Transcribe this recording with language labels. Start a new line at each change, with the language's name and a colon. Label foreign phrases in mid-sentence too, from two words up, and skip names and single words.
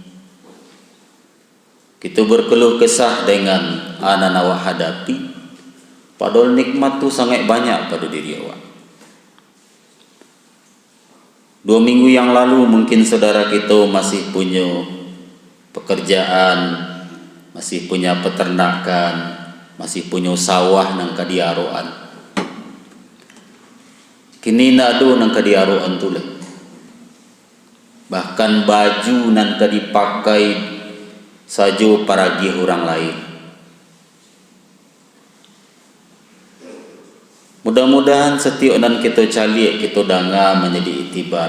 Indonesian: Kita berkeluh kesah dengan anak awak hadapi, padahal nikmat tu sangat banyak pada diri awak. 2 minggu yang lalu mungkin saudara kita masih punya pekerjaan, masih punya peternakan, masih punya sawah
Minangkabau: nang kadiaroan. Kini nak ada nang kadiaroan tu lah.
Indonesian: Bahkan baju nang dipakai saja paragi orang lain. Mudah-mudahan setiap nan kita cari, kita dengar menjadi iktibar.